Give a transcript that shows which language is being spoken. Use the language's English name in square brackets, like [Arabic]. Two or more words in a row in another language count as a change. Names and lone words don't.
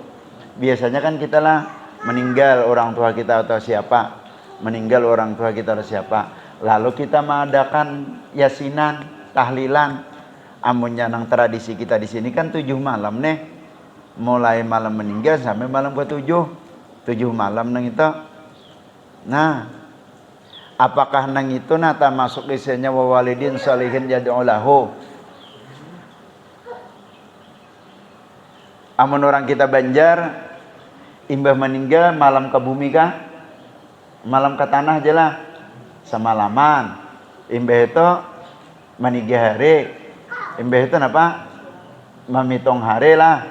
[Banjar] Biasanya kan kita lah meninggal orang tua kita atau siapa lalu kita mengadakan yasinan tahlilan amunnya nang tradisi kita di sini kan 7 malam nih mulai malam meninggal sampai malam ke-7 malam nang itu nah Apakah nang itu nata masuk isinya [Arabic] و والدين صالحين يدعو له? [Banjar] Amun orang kita Banjar, imbah meninggal malam ke bumi kah? Malam ke tanah aja lah. Semalaman. Imbah itu meninggal hari. Imbah itu apa? Memitung hari lah.